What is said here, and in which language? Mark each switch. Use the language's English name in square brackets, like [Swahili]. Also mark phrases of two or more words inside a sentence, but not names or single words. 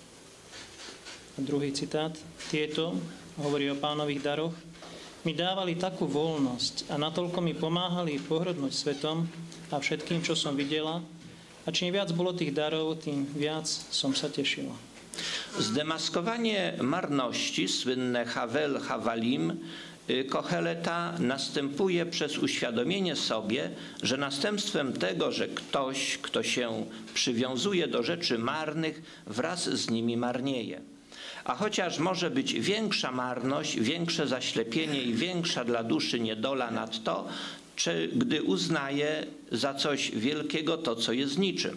[Slovak] A druhý citát. Tieto, hovorí o Pánových daroch, mi dávali takú voľnosť a natoľko mi pomáhali pohrdnúť svetom a všetkým, čo som videla. A čím viac bolo tých darov, tým viac som sa tešila. [Polish] Zdemaskowanie marności, słynne [Hebrew] הבל הבלים, [Polish] Koheleta następuje przez uświadomienie sobie, że następstwem tego, że ktoś, kto się przywiązuje do rzeczy marnych, wraz z nimi marnieje. A chociaż może być większa marność, większe zaślepienie i większa dla duszy niedola nad to, gdy uznaje za coś wielkiego to, co jest niczym.